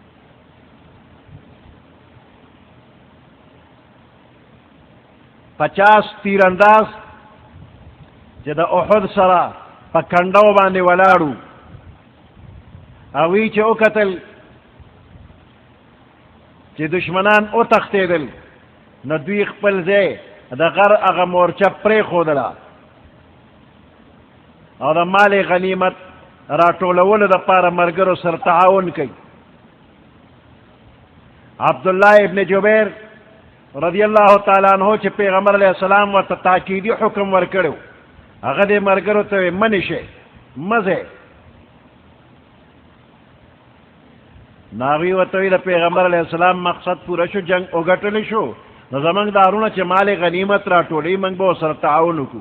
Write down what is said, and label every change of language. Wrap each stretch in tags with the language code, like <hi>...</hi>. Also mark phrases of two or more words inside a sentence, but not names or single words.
<ps>50 تیر انداز چې د احد سره په کنډو باندې ولاړو، هغوی چې وکتل چې دشمنان وتښتېدل، نو دوی خپل ځای د غر هغه مورچه پرېښودله او د مال غنیمت راټولولو دپاره ملګرو سره تعاون کوي. عبداللہ ابن جبیر</ps> <ar>رضی اللہ تعالیٰ عنہ</ar> <ps>چې پیغمبر</ps> <ar>علیہ السلام</ar> <ps>ورته تاکیدي حکم ورکړو، هغه دې ملګرو ته ویې منې شئ، مه ځئ. نو هغوی ورته وایي د پیغمبر</ps> <ar>علیہ السلام</ar> <ps>مقصد پوره شو، جنگ وګټلی شو، نو زمونږ دارونه چې مال غنیمت راټولوي موږ به ورسره تعاون وکړو.</ps>